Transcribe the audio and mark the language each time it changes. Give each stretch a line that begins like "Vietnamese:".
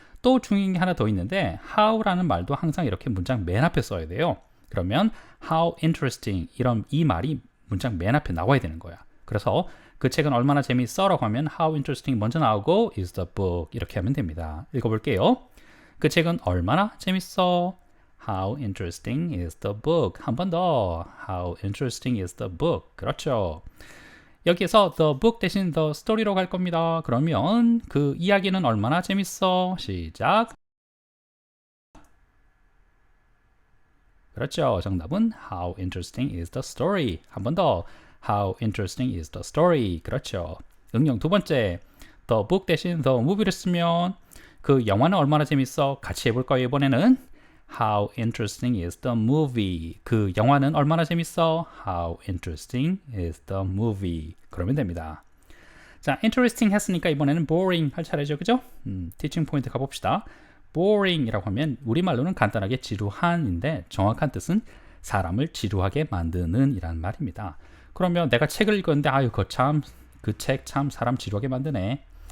Korean: 또 중요한 게 하나 더 있는데 how라는 말도 항상 이렇게 문장 맨 앞에 써야 돼요. 그러면 how interesting 이 말이 문장 맨 앞에 나와야 되는 거야. 그래서 그 책은 얼마나 재미있어 라고 하면 how interesting 먼저 나오고
English: is the book
Korean: 이렇게 하면 됩니다. 읽어볼게요. 그 책은 얼마나 재밌어?
English: How interesting is the book?
Korean: 한 번 더.
English: How interesting is the book?
Korean: 그렇죠. 여기에서 the book 대신 the story로 갈 겁니다. 그러면 그 이야기는 얼마나 재밌어? 시작. 그렇죠.
English: 정답은 How interesting is the story?
Korean: 한 번 더.
English: How interesting is the story?
Korean: 그렇죠. 응용 두 번째. The book 대신 the movie를 쓰면 그 영화는 얼마나 재밌어? 같이 해볼까요?
English: 이번에는 How interesting is the movie?
Korean: 그 영화는 얼마나 재밌어?
English: How interesting is the movie?
Korean: 그러면 됩니다. 자, interesting 했으니까 이번에는 boring 할 차례죠. 그죠? 티칭 포인트 가봅시다. boring이라고 하면 우리말로는 간단하게 지루한인데 정확한 뜻은 사람을 지루하게 만드는 이란 말입니다. 그러면 내가 책을 읽었는데 아유 그 책 참 사람 지루하게 만드네.